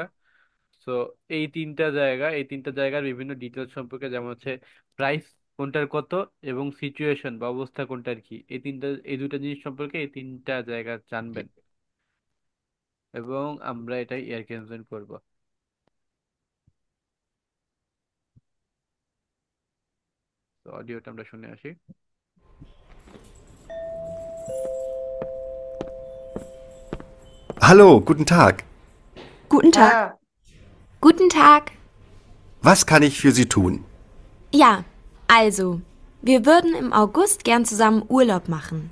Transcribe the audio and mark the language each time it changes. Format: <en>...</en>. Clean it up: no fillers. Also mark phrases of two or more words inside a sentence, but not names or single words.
<bn>সো এই তিনটা জায়গার বিভিন্ন ডিটেলস সম্পর্কে, যেমন হচ্ছে প্রাইস কোনটার কত, এবং সিচুয়েশন বা অবস্থা কোনটার কি, এই দুটা জিনিস সম্পর্কে এই তিনটা জায়গা জানবেন, এবং আমরা এটাই এয়ার করব। তো অডিওটা আমরা শুনে আসি।</bn> <de>Hallo, guten Tag. Guten Tag.</de> <bn>হ্যাঁ,</bn> <de>Guten Tag. Was kann ich für Sie tun? Ja, also, wir würden im August gern zusammen Urlaub machen.</de>